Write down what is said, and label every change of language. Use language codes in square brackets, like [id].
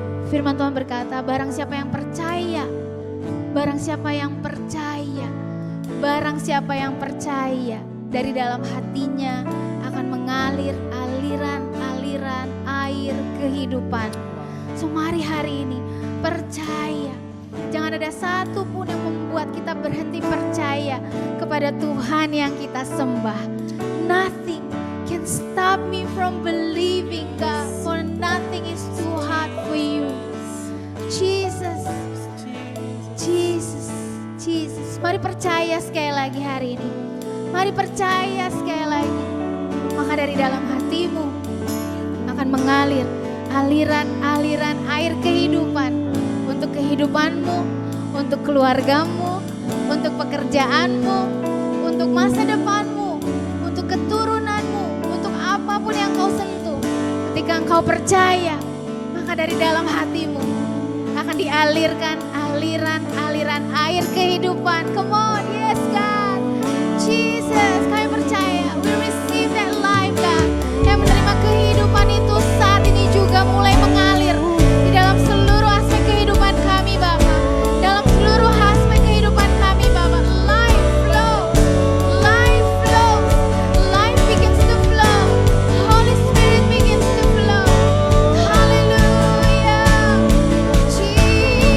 [id] Firman Tuhan berkata, barang siapa yang percaya, barang siapa yang percaya, barang siapa yang percaya, dari dalam hatinya akan mengalir aliran-aliran air kehidupan. So mari hari ini percaya. Jangan ada satu pun yang membuat kita berhenti percaya kepada Tuhan yang kita sembah. [en] Nothing can stop me from believing God, for nothing is too hard for you. Jesus, Jesus, Jesus. [id] Mari percaya sekali lagi hari ini. Mari percaya sekali lagi. Maka dari dalam hatimu akan mengalir aliran-aliran air kehidupan. Untuk kehidupanmu, untuk keluargamu, untuk pekerjaanmu, untuk masa depanmu, untuk keturunanmu, untuk apapun yang kau sentuh. Ketika engkau percaya, maka dari dalam hatimu akan dialirkan aliran-aliran air kehidupan. [en] Come on, yes God. Jesus, [id] kami percaya. [en] We receive that life, God. [id] Yang menerima kehidupan itu saat ini juga mulai mengalir di dalam seluruh aspek kehidupan kami, Bapa. Dalam seluruh aspek kehidupan kami, Bapa. [en] Life flows, life flows, life begins to flow. Holy Spirit begins to flow. Hallelujah, Jesus.